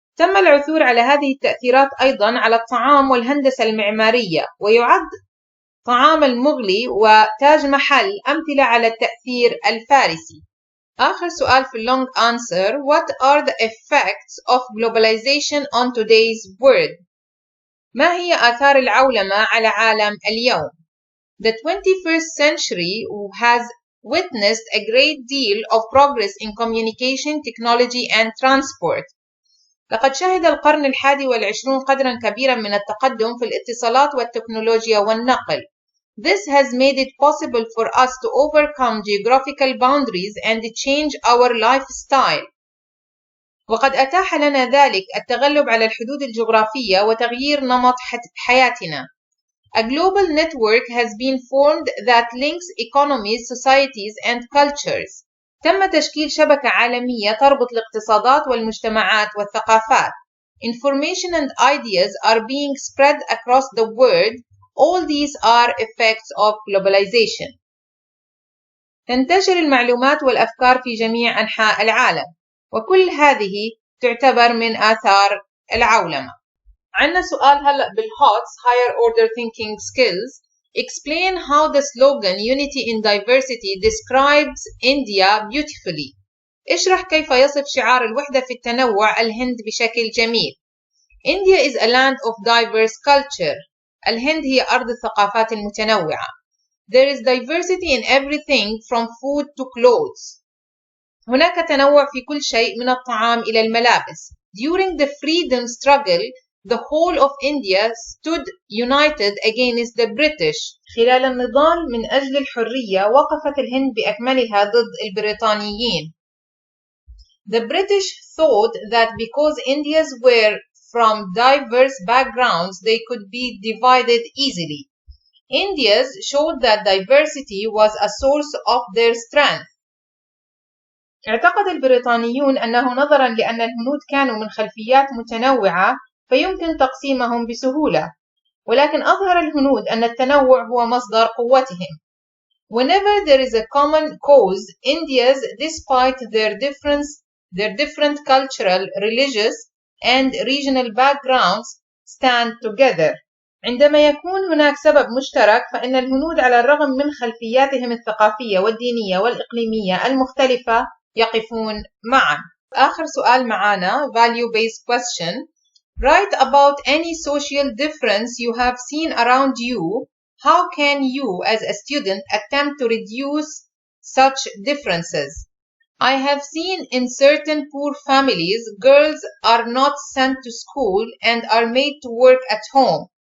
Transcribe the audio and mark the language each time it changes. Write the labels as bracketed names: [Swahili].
[Arabic] تم العثور على هذه التأثيرات أيضا على الطعام والهندسة المعمارية، ويعد طعام المغلي وتاج محل أمثلة على التأثير الفارسي. آخر سؤال في [English] long answer. What are the effects of globalization on today's world? [Arabic] ما هي آثار العولمة على عالم اليوم؟ [English] The 21st century has witnessed a great deal of progress in communication, technology and transport. [Arabic] لقد شهد القرن ال21 قدرا كبيرا من التقدم في الاتصالات والتكنولوجيا والنقل. [English] This has made it possible for us to overcome geographical boundaries and change our lifestyle. [Arabic] وقد أتاح لنا ذلك التغلب على الحدود الجغرافية وتغيير نمط حياتنا. [English] A global network has been formed that links economies, societies and cultures. [Arabic] تم تشكيل شبكة عالمية تربط الاقتصادات والمجتمعات والثقافات. [English] Information and ideas are being spread across the world. All these are effects of globalization. [Arabic] تنتشر المعلومات والأفكار في جميع أنحاء العالم، وكل هذه تعتبر من آثار العولمة. عندنا سؤال هلأ بالHOTS [English] Higher Order Thinking Skills. Explain how the slogan Unity in Diversity describes India beautifully. [Arabic] اشرح كيف يصف شعار الوحدة في التنوع الهند بشكل جميل. [English] India is a land of diverse culture. [Arabic] الهند هي أرض الثقافات المتنوعة. [English] There is diversity in everything from food to clothes. [Arabic] هناك تنوع في كل شيء من الطعام إلى الملابس. [English] During the freedom struggle, the whole of India stood united against the British. [Arabic] خلال النضال من أجل الحرية وقفت الهند بأكملها ضد البريطانيين. [English] The British thought that because Indians were from diverse backgrounds, they could be divided easily. Indians showed that diversity was a source of their strength. [Arabic] اعتقد البريطانيون أنه نظرا لأن الهنود كانوا من خلفيات متنوعة فيمكن تقسيمهم بسهولة، ولكن أظهر الهنود أن التنوع هو مصدر قوتهم. [English] Whenever there is a common cause, Indians, despite their different cultural, religious and regional backgrounds, stand together. [Arabic] عندما يكون هناك سبب مشترك فإن الهنود على الرغم من خلفياتهم الثقافية والدينية والإقليمية المختلفة يقفون معا. آخر سؤال معانا [English] value-based question. Write about any social difference you have seen around you. How can you as a student attempt to reduce such differences? I have seen in certain poor families, girls are not sent to school and are made to work at home.